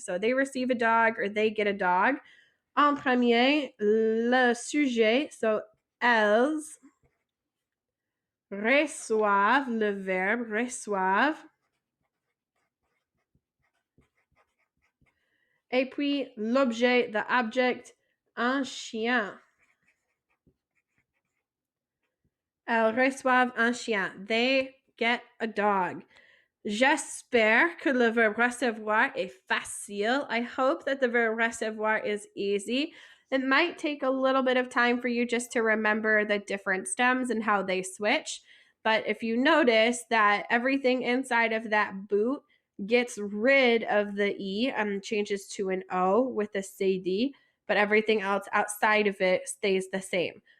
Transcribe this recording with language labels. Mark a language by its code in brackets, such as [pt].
[en] So they receive a dog or they get a dog. [fr] En premier, le sujet, so elles reçoivent, le verbe reçoivent. Et puis l'objet, [en] the object, [fr] un chien. Elles reçoivent un chien. [en] They get a dog. [fr] J'espère que le verbe recevoir est facile. [en] I hope that the verb recevoir is easy. It might take a little bit of time for you just to remember the different stems and how they switch. But if you notice that everything inside of that boot gets rid of the E and changes to an O with a CD, but everything else outside of it stays the same.